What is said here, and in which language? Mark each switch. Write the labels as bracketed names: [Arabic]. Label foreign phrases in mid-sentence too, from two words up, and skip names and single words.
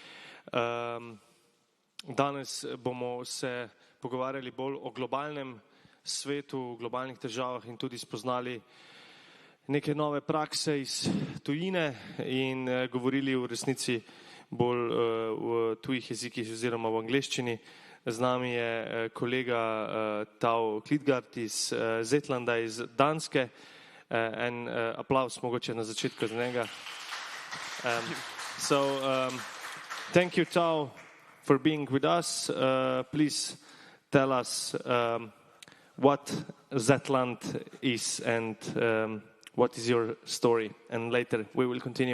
[Slovenian] Danes bomo se pogovarjali bolj o globalnem svetu, globalnih težavah in tudi spoznali neke nove prakse iz tujine in govorili v resnici bolj v tujih jezikih oziroma v angleščini. Z nami je kolega Tao Klitgard iz Zetlanda, iz Danske. En aplaus mogoče na začetku za njega. [English] Thank you, Tao, for being with us. Please tell us what Zetland is and what is your story, and later we will continue.